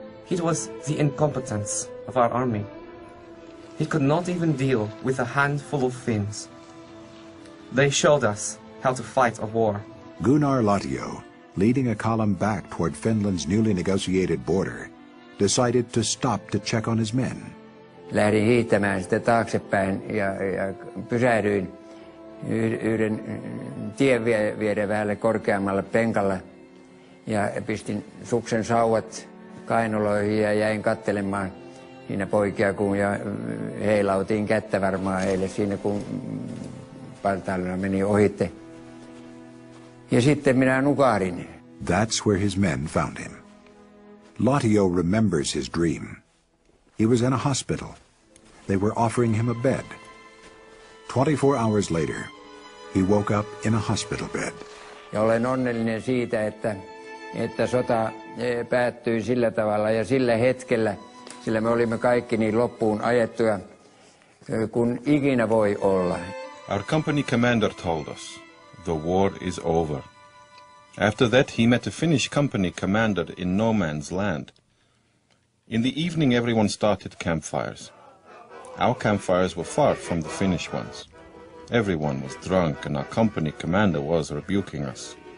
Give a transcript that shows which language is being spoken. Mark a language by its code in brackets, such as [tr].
[en] It was the incompetence of our army. It could not even deal with a handful of Finns. They showed us how to fight a war. Gunnar Latio, leading a column back toward Finland's newly negotiated border, decided to stop to check on his men. [fi] Lähdin hiihtämään sitä taaksepäin ja pysähdyin yhden tien vieden vähälle korkeammalle penkalle ja pistin suksen sauvat kainaloihin ja jäin katselemaan siinä poikia, kun heilautiin kättä varmaan heille siinä, kun partaalina meni ohitte. Ja sitten minä nukahdin. [en] That's where his men found him. Latio remembers his dream. He was in a hospital. They were offering him a bed. 24 hours later, he woke up in a hospital bed. [fi] Ja olen onnellinen siitä, että sota päättyi sillä tavalla ja sillä hetkellä, sillä me olimme kaikki niin loppuun ajettuja kuin ikinä voi olla. [en] Our company commander told us, the war is over. After that, he met a Finnish company commander in no man's land. In the evening, everyone started campfires. Our campfires were far from the Finnish ones. Everyone was drunk and our company commander was rebuking us.